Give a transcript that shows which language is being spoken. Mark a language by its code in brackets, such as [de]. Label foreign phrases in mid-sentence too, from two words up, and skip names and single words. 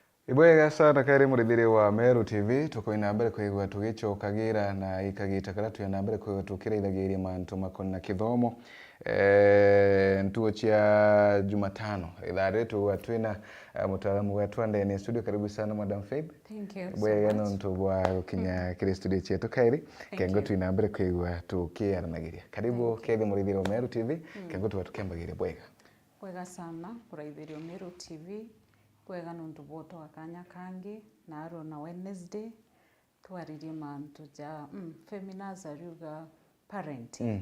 [mer] Ibwega sana kairi murithiri wa Meru Tv tuko ina mbere kuigwa tugicokagira na ikagita kara tu ina mbere kuigwa tukiraithagiria mantu makonna kithomo ntuo cia Jumatano ithare tu twina mutaalamu wetu ndani studio. [sw] Karibu sana Madam Faith. [en] Thank you. [mer] Bwega no ntubwa gukinya kire studio cietu kairi kengo tu ina mbere kuigwa tukiaranagiria. Karibu kethi murithiri wa Meru TV kengo tu tukembagiria bwega. Bwega sana kuraithirio Meru TV. Bwega nundu boto akanya kangi na aro na Wednesday twaririe mantu ja PHAMINAS ariuga parenting.